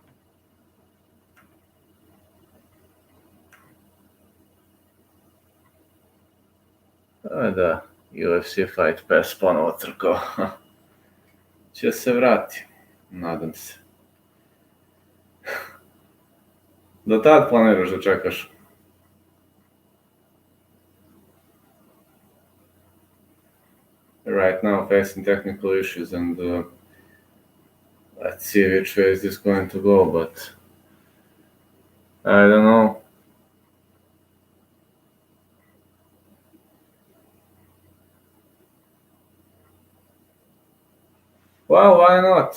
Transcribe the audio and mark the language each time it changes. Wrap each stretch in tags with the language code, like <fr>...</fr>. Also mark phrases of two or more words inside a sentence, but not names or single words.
<sr>Da, UFC Fight Pass ponovo trkao. Će se vrati, nadam se. Do tad planiraš da čekaš?</sr> <en>Right now facing technical issues, and let's see which way is this going to go, but I don't know. Well, why not?</en>